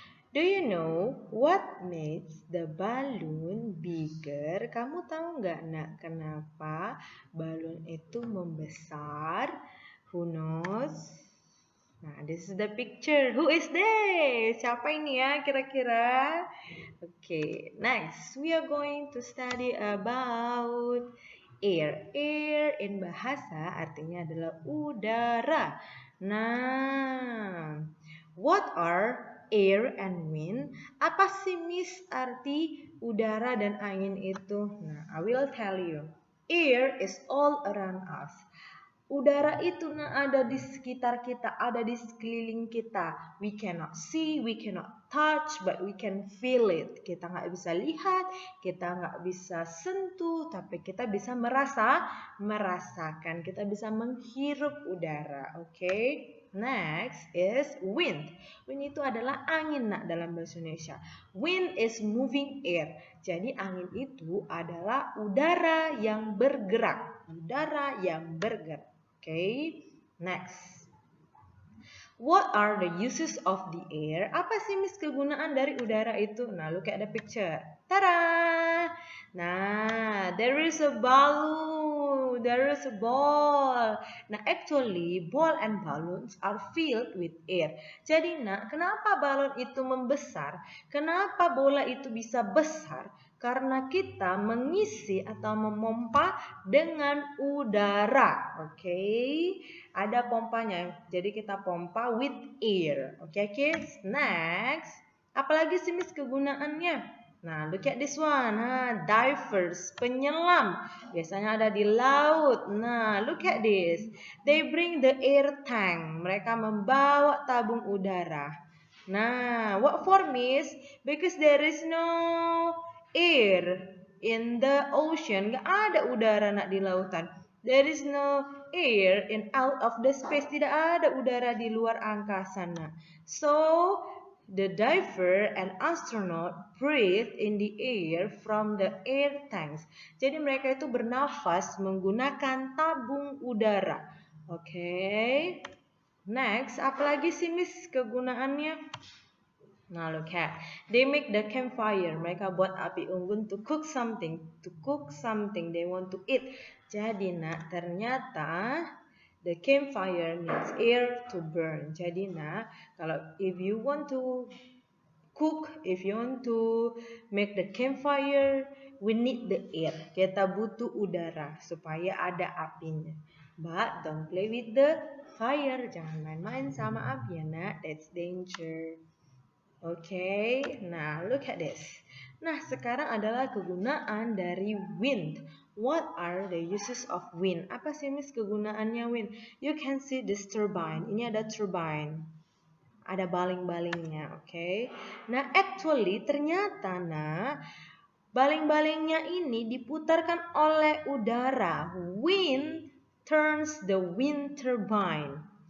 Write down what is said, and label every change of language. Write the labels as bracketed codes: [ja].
[en] Do you know what makes the balloon bigger? [id] Kamu tahu nggak nak kenapa balon itu membesar? [en] Who knows? Nah, this is the picture. Who is this? [id] Siapa ini ya kira-kira? [en] Okay, next we are going to study about air. [id] Air in bahasa artinya adalah udara. [en] Nah, what are air and wind? [id] Apa sih Miss arti udara dan angin itu? [en] Nah, I will tell you. Air is all around us. [id] Udara itu ada di sekitar kita, ada di sekeliling kita. [en] We cannot see, we cannot touch, but we can feel it. [id] Kita nggak bisa lihat, kita nggak bisa sentuh, tapi kita bisa merasakan. Kita bisa menghirup udara, oke? [en] Next is wind. [id] Wind itu adalah angin nak dalam bahasa Indonesia. [en] Wind is moving air. [id] Jadi angin itu adalah udara yang bergerak. Udara yang bergerak. [en] Okay, next. What are the uses of the air? [id] Apa sih Miss kegunaan dari udara itu? [en] Nah, look at the picture. Tada! Nah, there is a balloon. There is a ball. Nah, actually, ball and balloons are filled with air. [id] Jadi, nak, kenapa balon itu membesar? Kenapa bola itu bisa besar? Karena kita mengisi atau memompa dengan udara. Oke, ada pompanya. Jadi kita pompa [en] with air. [id] Oke, [en] kids. [id] Next, apalagi sih Miss kegunaannya? [en] Nah, look at this one. Divers, penyelam. [id] Biasanya ada di laut. [en] Nah, look at this. They bring the air tank. [id] Mereka membawa tabung udara. Nah, [en] what for [id] Miss? [en] Because there is no air in the ocean. [id] Gak ada udara nak di lautan. [en] There is no air in out of the space. [id] Tidak ada udara di luar angkasa nak. [en] So the diver and astronaut breathe in the air from the air tanks. [id] Jadi mereka itu bernafas menggunakan tabung udara. Oke. Next, apalagi sih Miss kegunaannya? Nah, [en] look at. They make the campfire. [id] Mereka buat api unggun [en] to cook something. To cook something. They want to eat. [id] Jadi, nak, ternyata [en] the campfire needs air to burn. [id] Jadi, nak, kalau [en] if you want to cook, if you want to make the campfire, we need the air. [id] Kita butuh udara supaya ada apinya. [en] But don't play with the fire. [id] Jangan main-main sama api ya, nak. [en] That's danger. Oke, nah look at this. [id] Nah, sekarang adalah kegunaan dari wind. [en] What are the uses of wind? [id] Apa sih Miss kegunaannya [en] wind? You can see this turbine. [id] Ini ada turbine. Ada baling-balingnya, oke. Nah, actually ternyata baling-balingnya ini diputarkan oleh udara. [en] Wind turns the wind turbine.